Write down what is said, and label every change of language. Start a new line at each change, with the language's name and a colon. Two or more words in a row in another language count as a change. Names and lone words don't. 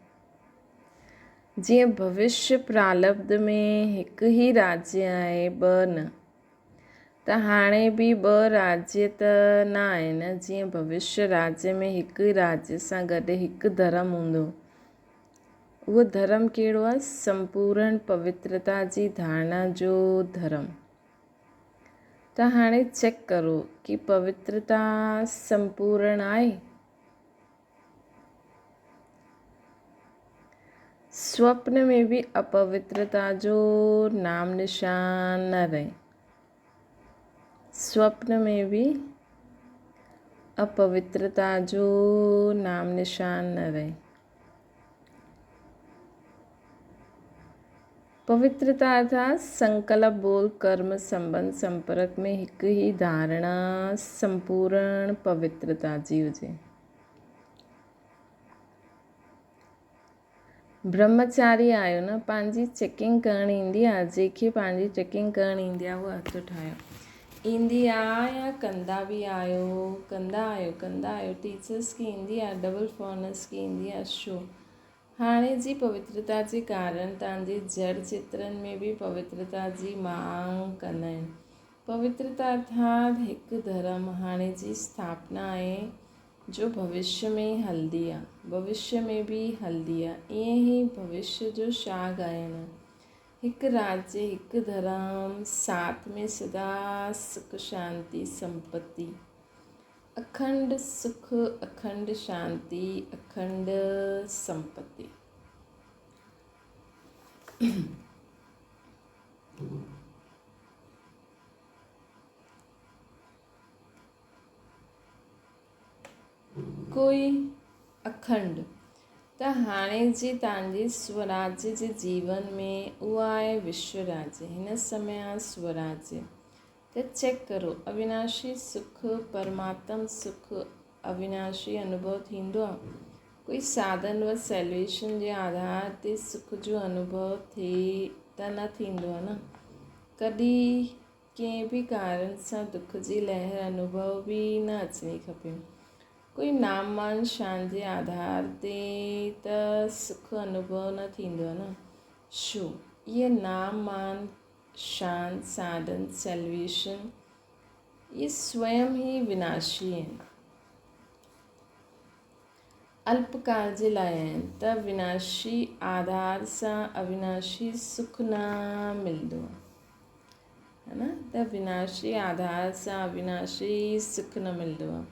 Sindhi: जीअं भविष्य प्रारब्ध में हिकु ई राज्य आहे, ॿ न, त हाणे बि ॿ राज्य त न आहिनि। जीअं भविष्य राज्य में हिकु राज्य सां गॾु हिकु धर्म हूंदो, उहो धर्म कहिड़ो आहे? संपूर्ण पवित्रता जी धारणा जो धर्म। त हाणे चेक करो कि पवित्रता संपूर्ण आहे। स्वप्न में भी अपवित्रता जो नाम निशान न रहे, स्वप्न में भी अपवित्रता जो नाम निशान न रहे। पवित्रता अर्थात संकल्प, बोल, कर्म, संबंध, संपर्क में हिकु ही धारणा संपूर्ण पवित्रता जी हुजे। ब्रह्मचारी आहियो न, पंहिंजी चेकिंग करणी ईंदी आहे। जंहिंखे पंहिंजी चेकिंग करणी ईंदी आहे उहो हथु ठाहियो। ईंदी आहे या कंदा बि आहियो? कंदा आहियो। टीचर्स खे ईंदी आहे,
English: double foreigners
Sindhi: खे ईंदी आहे, शो। हाणे जी पवित्रता जे कारण तव्हांजे जड़ चित्रनि में बि पवित्रता जी मांग कंदा आहिनि। पवित्रता अर्थात हिकु धर्म हाणे जी स्थापना आहे, जो भविष्य में हलंदी आहे, भविष्य में भी हलंदी आहे। ईअं ई भविष्य जो छा ॻाइनि? हिकु राज्य, हिकु धर्म, साथ में सदा सुख शांति संपत्ति, अखंड सुख, अखंड शांति, अखंड संपत्ति। कोई अखंड त हाणे जी तव्हांजे स्वराज्य जे जीवन में उहा आहे विश्व राज्य। हिन समय आहे स्वराज्य। त चेक करो, अविनाशी सुख, परमात्म सुख, अविनाशी अनुभव थींदो आहे? कोई साधन व सैल्वेशन जे आधार ते सुख जो अनुभव थिए त न थींदो आहे न। कॾहिं कंहिं बि कारण सां दुख जी लहर अनुभव बि न अचणी खपे। कोई नाम मान शान जे आधार ते त सुख अनुभव न थींदो आहे न। छो? इहे नाम मान शान, साधन, सैल्वेशन, ये स्वयं ही विनाशी आहिनि, अल्पकाल जे लाइ आहिनि। त विनाशी आधार सां अविनाशी सुख न मिलंदो है न। त विनाशी आधार सां अविनाशी सुख न मिलंदो आहे।